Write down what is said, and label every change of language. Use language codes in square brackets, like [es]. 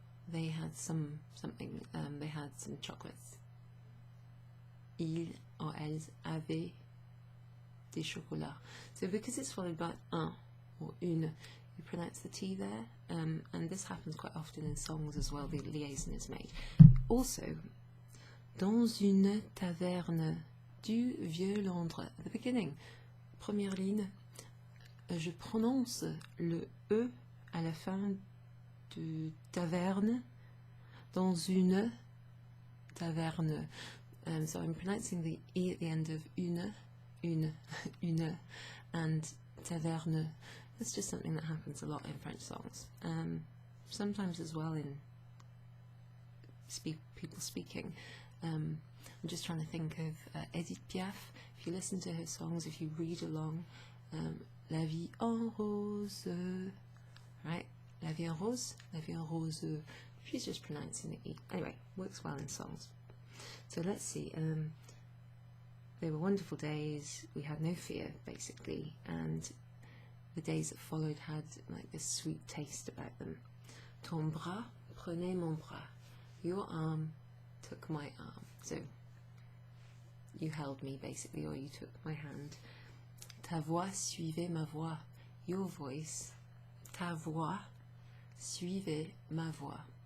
[en] They had something. They had some chocolates. [fr] Ils or elles avaient des chocolats. [en] So because it's followed by un or une, you pronounce the T there, and this happens quite often in songs as well, the liaison is made. [fr] Also, dans une taverne du vieux Londres, [en] at the beginning, [fr] première ligne, je prononce le E à la fin de taverne, dans une taverne. [en] So I'm pronouncing the E at the end of une, and taverne. It's just something that happens a lot in French songs. Sometimes as well in people speaking. I'm just trying to think of Edith Piaf. If you listen to her songs, if you read along, La vie en rose, right? [fr] La vie en rose, la vie en rose. [en] She's just pronouncing the E. Anyway, works well in songs. So let's see. They were wonderful days. We had no fear, basically, and the days that followed had like this sweet taste about them. [fr] Ton bras prenait mon bras. [en] Your arm took my arm. So you held me, basically, or you took my hand. [fr] Ta voix suivait ma voix. [en] Your voice, [fr] ta voix, suivait ma voix.